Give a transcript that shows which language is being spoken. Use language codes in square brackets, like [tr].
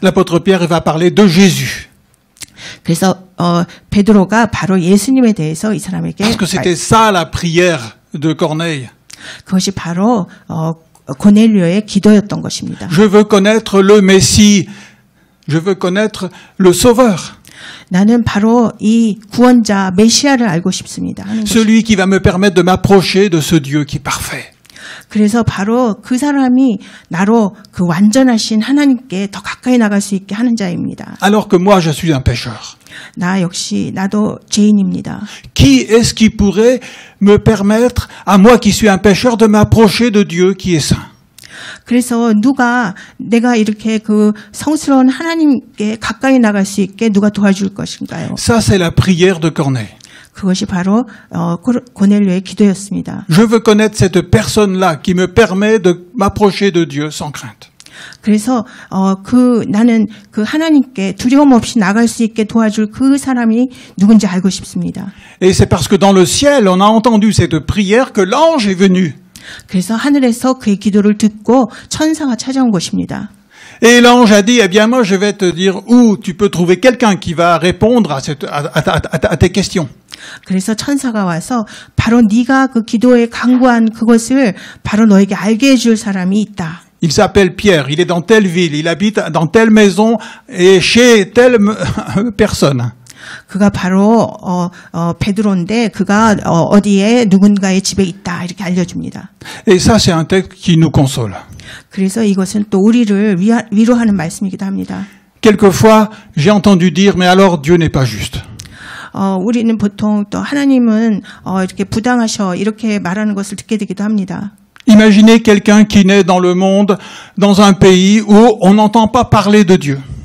[fr] L'apôtre Pierre va parler de Jésus. [ko] 그래서 베드로가 바로 예수님에 대해서 이 사람에게 [fr] Parce que c'était ça la prière de Corneille. [ko] 그것이 바로 고넬료의 기도였던 것입니다. [fr] Je veux connaître le Messie. Je veux connaître le Sauveur. [ko] 나는 바로 이 구원자 메시아를 알고 싶습니다. [fr] Celui qui va me permettre de m'approcher de ce Dieu qui est parfait. [ko] 그래서 바로 그 사람이 나로 그 완전하신 하나님께 더 가까이 나갈 수 있게 하는 자입니다. [fr] Alors que moi, je suis un pécheur. [ko] 나도 죄인입니다. [fr] Qui est-ce qui pourrait me permettre, à moi qui suis un pécheur, de m'approcher de Dieu qui est saint? [ko] 그래서 내가 이렇게 그 성스러운 하나님께 가까이 나갈 수 있게 누가 도와줄 것인가요? [fr] Ça, c'est la prière de Corneille. [ko] 그것이 바로 고넬료의 기도였습니다. [fr] Je veux connaître cette personne-là qui me permet de m'approcher de Dieu sans crainte. [ko] 그래서 나는 그 하나님께 두려움 없이 나갈 수 있게 도와줄 그 사람이 누군지 알고 싶습니다. [fr] Et c'est parce que dans le ciel, on a entendu cette prière que l'ange est venu. [ko] 그래서 하늘에서 그의 기도를 듣고 천사가 찾아온 것입니다. [fr] Et l'ange a dit, eh bien moi je vais te dire où tu peux trouver quelqu'un qui va répondre à tes questions. [ko] 그래서 천사가 와서 바로 네가 그 기도에 간구한 그것을 바로 너에게 알게 해줄 사람이 있다. [fr] Il s'appelle Pierre, il est dans telle ville, il habite dans telle maison et chez telle personne. [ko] 그가 바로 베드로인데 그가 어디에 누군가의 집에 있다 이렇게 알려줍니다. [fr] Et ça c'est un texte qui nous console. [ko] 그래서 이것은 또 우리를 위로하는 말씀이기도 합니다. [fr] Quelquefois, j'ai entendu dire, mais alors Dieu n'est pas juste. [ko] 우리는 보통 또 하나님은 이렇게 부당하셔 이렇게 말하는 것을 듣게 되기도 합니다. [fr] Imaginez quelqu'un qui naît dans le monde, dans un pays où on n'entend pas parler de Dieu.